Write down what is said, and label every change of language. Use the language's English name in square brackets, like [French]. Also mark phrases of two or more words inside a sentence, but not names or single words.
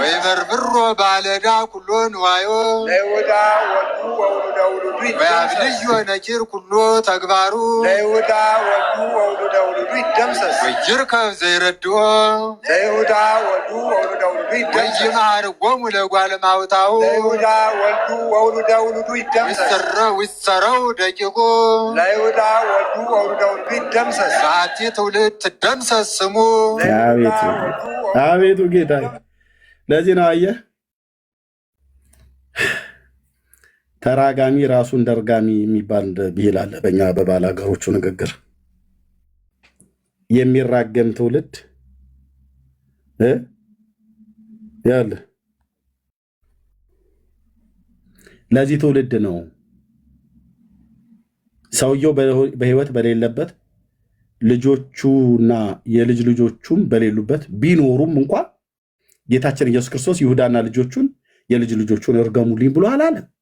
[Geez] ወይበርብሮ ባለዳ ኩሎ ንዋዮ ለይሁዳ ወልዱ ወውሉደ ውሉዱ ይደምሰስ ወያብልዮ ነኪር ኩሎ ተግባሩ ለይሁዳ ወልዱ ወውሉደ ውሉዱ ይደምሰስ ወይርከብ ዘይረድኦ ለይሁዳ ወልዱ ወውሉደ ውሉዱ ይደምሰስ ወይመሃርጎሙ ለጓለ ማውታው ለይሁዳ ወልዱ ወውሉደ ውሉዱ ይደምሰስ ዊሰረው ደቂቁ ለይሁዳ ወልዱ ወውሉደ ውሉዱ ይደምሰስ በአቲ ትውልድ ትደምሰስ ስሙ [Amharic] አቤቱ ጌታ። ለዚህ ነው አየህ ተራጋሚ ራሱን ደርጋሚ የሚባል ብሂል አለ በእኛ በባል ሀገሮቹ ንግግር። የሚራገም ትውልድ ያለ ለዚህ ትውልድ ነው ሰውየው በህይወት በሌለበት ልጆቹና የልጅ ልጆቹም በሌሉበት ቢኖሩም እንኳን ጌታችን ኢየሱስ ክርስቶስ ይሁዳና ልጆቹን የልጅ ልጆቹን እርገሙልኝ ብሎ አላለም።